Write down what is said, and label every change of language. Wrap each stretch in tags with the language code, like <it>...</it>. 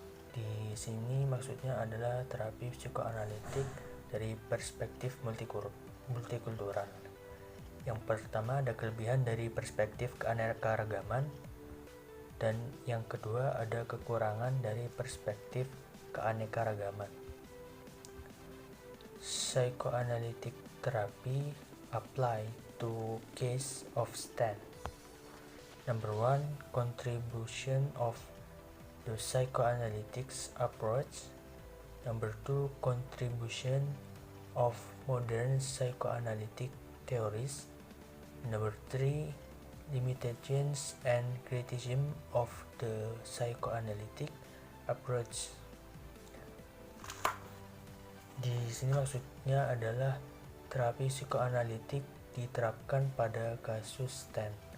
<id>Di sini maksudnya adalah terapi psikoanalitik dari perspektif multikultural. Yang pertama ada kelebihan dari perspektif keanekaragaman, dan yang kedua ada kekurangan dari perspektif keanekaragaman.</id> <en>Psychoanalytic therapy apply to case of stand. Number 1, contribution of the psychoanalytics approach. Number 2, contribution of modern psychoanalytic theories. Number 3, limitations and criticism of the psychoanalytic approach.</en> <id>Di sini maksudnya adalah terapi psikoanalitik diterapkan pada kasus STEM.</id>